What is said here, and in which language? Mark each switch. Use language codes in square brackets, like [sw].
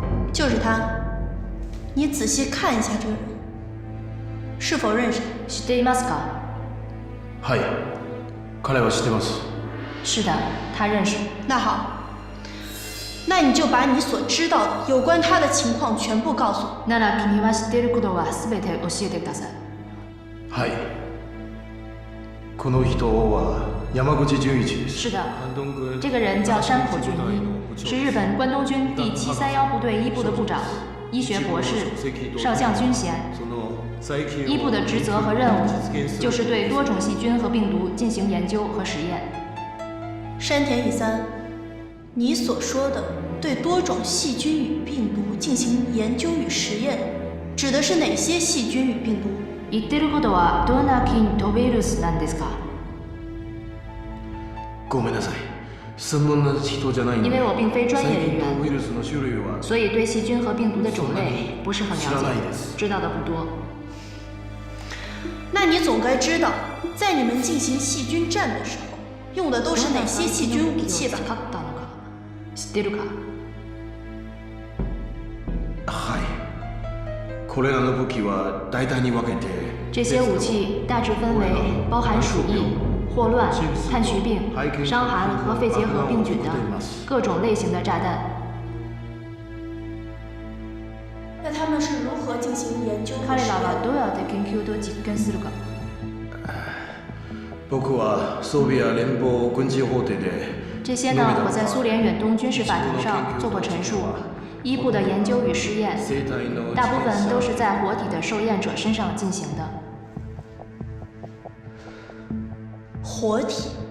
[zh] 就是他，你仔细看一下这个人，是否认识？ [ja] 知っていますか？はい、彼は知ってます。 [zh] 是的，他认识。那好。那你就把你所知道的有关他的情况全部告诉我。 [ja] なら君は知っていることはすべて教えてください。はい。この人は山口純一です。 [zh] 是的，这个人叫山口俊一，是日本关东军第731部队一部的部长，医学博士，少将军衔。一部的职责和任务就是对多种细菌和病毒进行研究和实验。山田乙三。你所说的对多种细菌与病毒进行研究与实验，指的是哪些细菌与病毒？ [ja] 言ってることはどんな菌とウイルスなんですか？ごめんなさい。専門な人じゃないので。 [zh] 因为我并非专业人员，所以对细菌和病毒的种类不是很了解，知道的不多。那你总该知道，在你们进行细菌战的时候，用的都是哪些细菌武器吧？ [ja] 知ってるか？ [zh] 这些武器大致分为包含鼠疫、霍乱、炭疽病、伤寒和肺结核病菌的各种类型的炸弹。那他们是如何进行研究 [ja] 彼らはどうやって研究と実験するか。 [zh] 这些呢，我在苏联远东军事法庭上做过陈述。伊布的研究与试验，大部分都是在活体的受验者身上进行的。活体？